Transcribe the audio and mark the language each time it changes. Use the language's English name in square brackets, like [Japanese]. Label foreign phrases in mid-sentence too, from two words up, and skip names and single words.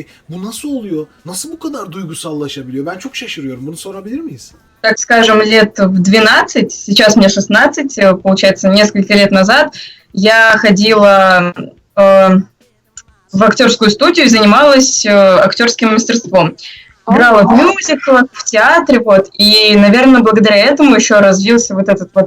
[Turkish] Bu nasıl oluyor? Nasıl bu kadar duygusallaşabiliyor? Ben çok şaşırıyorum. Bunu sorabilir miyiz? [Russian] Так скажем, лет в 12, сейчас мне 16, получается, несколько лет назад я ходила в актерскую студию и занималась актерским мастерством. Играла в мюзиклах, в театре, вот, и, наверное, благодаря этому еще развился вот этот вот